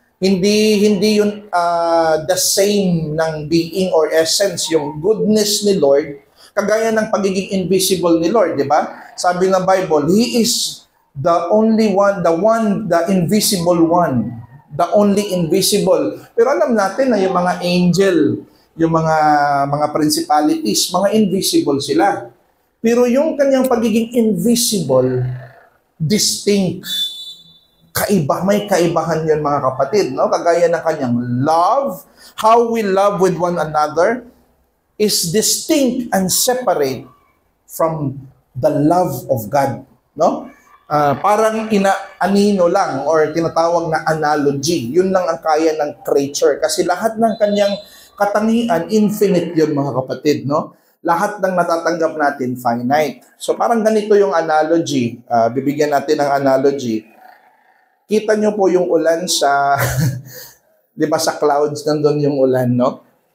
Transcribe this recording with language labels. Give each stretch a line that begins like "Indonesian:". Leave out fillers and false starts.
Filipino: Hindi yun the same ng being or essence, yung goodness ni Lord, kagaya ng pagiging invisible ni Lord, di ba? Sabi ng Bible,
English: He is the only one, the invisible one. the only invisible.
Filipino: Pero alam natin na yung mga angel, yung mga principalities, mga invisible sila. Pero yung kanyang pagiging invisible, distinct, may kaibahan yun mga kapatid, no? Kagaya ng kanyang love,
English: how we love with one another is distinct and separate from the love of God, no?
Filipino: Parang anino lang or tinatawag na analogy. Yun lang ang kaya ng creature kasi lahat ng kanyang katangian, infinite yun mga kapatid, no? Lahat ng natatanggap natin, finite. So parang ganito yung analogy. Bibigyan natin ng analogy. Kita nyo po yung ulan sa, di ba sa clouds, nandun yung ulan, no?